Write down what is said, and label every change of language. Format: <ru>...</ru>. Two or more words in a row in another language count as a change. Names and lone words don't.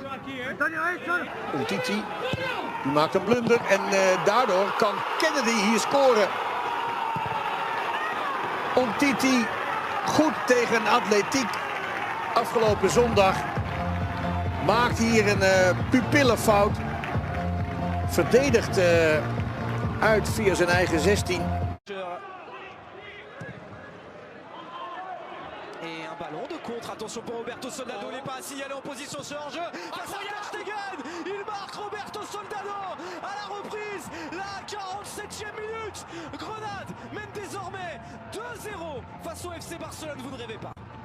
<nl>Umtiti, die maakt een blunder en daardoor kan Kennedy hier scoren. Umtiti goed tegen Atletiek afgelopen zondag. Maakt hier een pupillenfout. Verdedigt uit via zijn eigen 16.</nl> <fr>Et un ballon de contre, attention pour Roberto Soldado, il n'est pas signalé en position sur hors-jeu. Face à Ter Stegen, il marque Roberto Soldado à la reprise, la 47e minute. Grenade mène désormais 2-0 face au FC Barcelone, vous ne rêvez pas.</fr>